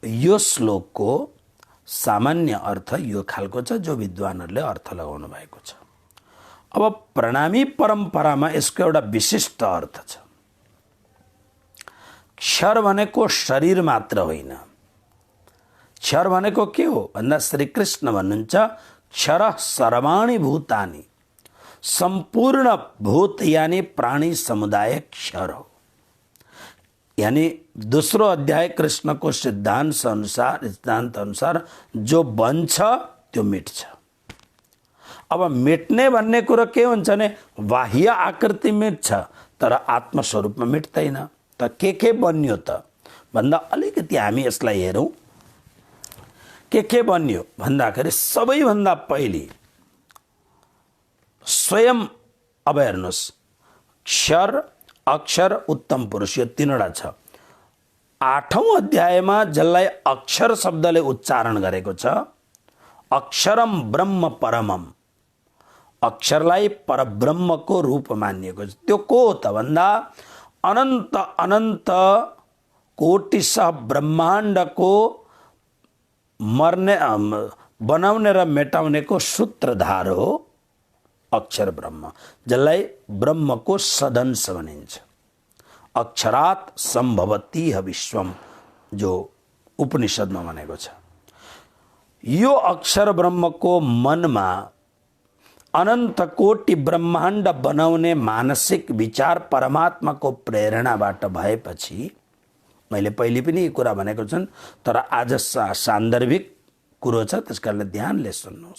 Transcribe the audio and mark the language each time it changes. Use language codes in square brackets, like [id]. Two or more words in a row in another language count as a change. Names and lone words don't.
[ne] यो श्लोकको सामान्य अर्थ यो खालको छ जो विद्वानहरूले अर्थ लगाउनु भएको छ। अब प्रणामी परम्परामा यसको एउटा विशिष्ट अर्थ छ। क्षर भनेको शरीर मात्र होइन। क्षर भनेको के हो भन्दा श्रीकृष्ण भन्नुहुन्छ [sa] क्षर सर्वाणि भूतानि, [ne] संपूर्ण भूत यानी प्राणी समुदाय क्षर हो। यानी दोस्रो अध्याय कृष्णको सिद्धान्त अनुसार जो बन्छ त्यो मिट्छ। अब मिट्ने भन्ने कुरो के हुन्छ भने बाह्य आकृति मिट्छ तर आत्मस्वरूपमा मिट्दैन। त के बन्यो त भन्दा अलिकति हामी यसलाई हेरौँ। के बन्यो भन्दाखेरि सबैभन्दा पहिले स्वयं। अब हेर्नुहोस्, क्षर अक्षर उत्तम पुरुष यो तीनवटा छ। 8औं अध्यायमा जसलाई अक्षर शब्दले उच्चारण गरेको छ, [sa] अक्षरम ब्रह्म परमम, [ne] अक्षरलाई परब्रह्मको रूप मानिएको छ। त्यो को हो त भन्दा अनन्त अनन्त कोटिसह ब्रह्माण्डको मर्ने बनाउने र मेटाउनेको सूत्रधार हो अक्षर ब्रह्म, जसलाई ब्रह्मको सदंश भनिन्छ। [sa] अक्षरात् सम्भवति विश्वम [ne] जो उपनिषदमा भनेको छ। यो अक्षर ब्रह्मको मनमा अनन्त कोटि ब्रह्माण्ड बनाउने मानसिक विचार परमात्माको प्रेरणाबाट भएपछि, मैले पहिले पनि यो कुरा भनेको छु तर आज सान्दर्भिक कुरो छ त्यसकारणले ध्यानले सुन्नुहोस्।